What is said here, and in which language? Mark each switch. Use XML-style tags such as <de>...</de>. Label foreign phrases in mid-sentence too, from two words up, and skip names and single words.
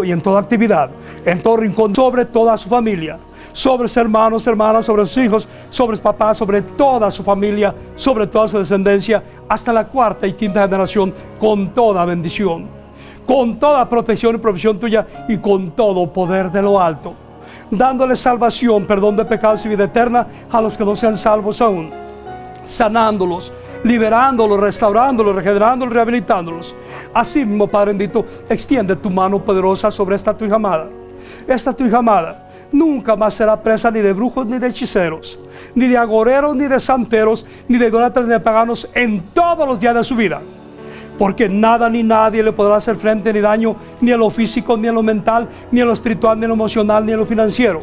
<es>y en toda actividad, en todo rincón, sobre toda su familia, sobre sus hermanos, hermanas, sobre sus hijos, sobre sus papás, sobre toda su familia, sobre toda su descendencia, hasta la cuarta y quinta generación, con toda bendición, con toda protección y provisión tuya, y con todo poder de lo alto, dándole salvación, perdón de pecados y vida eterna a los que no sean salvos aún, sanándolos, liberándolos, restaurándolos, regenerándolos, rehabilitándolos. Así mismo, Padre bendito, extiende tu mano poderosa sobre esta tu hija amada. Esta tu hija amada nunca más será presa ni de brujos, ni de hechiceros, ni de agoreros, ni de santeros, ni de idólatras, ni de paganos en todos los días de su vida. Porque nada ni nadie le podrá hacer frente ni daño, ni en lo físico, ni en lo mental, ni en lo espiritual, ni en lo emocional, ni en lo financiero.</es>